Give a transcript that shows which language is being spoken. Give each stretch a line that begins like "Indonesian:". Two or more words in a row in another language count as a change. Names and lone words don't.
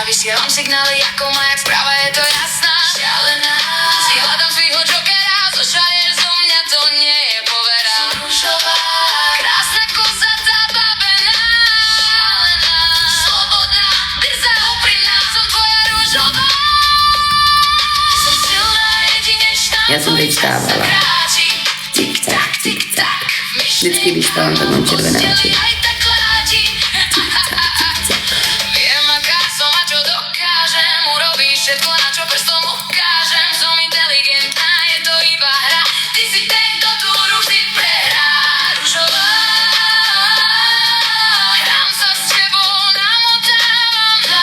Slovak: Vysielam signály ako majak, správa je to jasná. Šialená, si hľadám svýho jokera. Zošaleš zo mňa, to nie je povera. Som ružová, krásna koza, zabavená. Šialená, slobodná, drzá, úprimná. Som tvoja ružová. Som silná, jedinečná.
Czech: Já jsem teď stávala. Tik-tak, tik-tak. Vždycky, když stávám, tak mám červené oči.
Slovak: Viem, aká som a čo dokážem. Urobíš všetko, na čo prstom ukážem. Som inteligentná, je to iba hra. Ty si ten, kto tú hru vždy prehrá. Ružová, hrám sa s tebou, namotávam.